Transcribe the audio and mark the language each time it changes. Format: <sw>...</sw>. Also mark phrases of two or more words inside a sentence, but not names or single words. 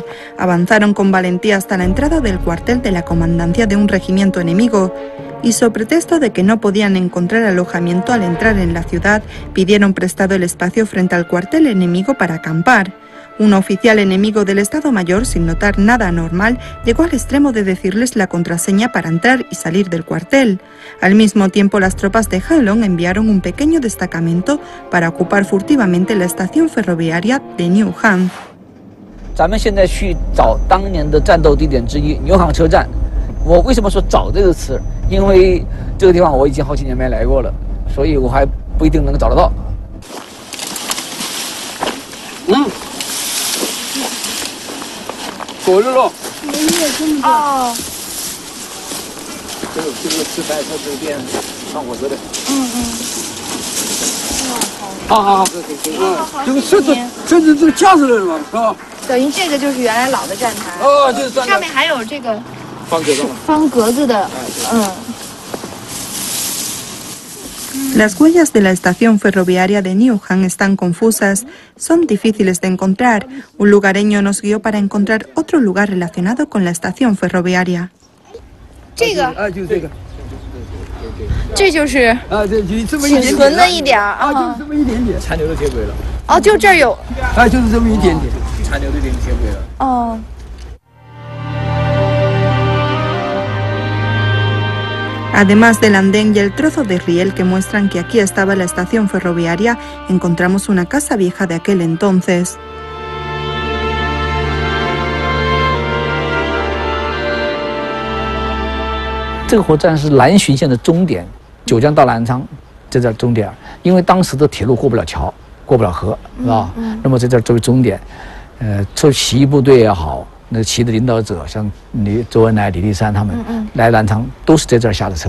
<es>Avanzaron con valentía hasta la entrada del cuartel de la comandancia de un regimiento enemigo y, sobre pretexto de que no podían encontrar alojamiento al entrar en la ciudad, pidieron prestado el espacio frente al cuartel enemigo para acampar. Un oficial enemigo del Estado Mayor, sin notar nada anormal, llegó al extremo de decirles la contraseña para entrar y salir del cuartel. Al mismo tiempo, las tropas de Heilong enviaron un pequeño destacamento para ocupar furtivamente la estación ferroviaria de Newham.</es> <zh>咱们现在去找当年的战斗地点之一牛行车站。我为什么说找这个词？因为这个地方我已经好几年没来过了，所以我还不一定能找得到。过日了。哦。这个吃饭车这边上火车的。好，就是这个架子了嘛，是吧？等于这个就是原来老的站台。哦，就是上面还有这个方格子的。</zh> <es>Las huellas de la estación ferroviaria de Newham están confusas, son difíciles de encontrar. Un lugareño nos guió para encontrar otro lugar relacionado con la estación ferroviaria.</es> <zh>这个就是这个，这就是仅存的一点啊，就是这么一点点残留的铁轨了。哦，就这儿有，就是这么一点点残留的铁轨了。哦。</zh> <es>Además del andén y el trozo de riel que muestran que aquí estaba la estación ferroviaria, encontramos una casa vieja de aquel entonces.</es> <zh>Este 火车站是南浔线的终点，九江到南昌，在这儿终点。因为当时的铁路过不了桥，过不了河，是吧？那么在这儿作为终点，作为起义部队也好。那起义的领导者，像周恩来、李立三他们来南昌，都是在这儿下的车。</zh>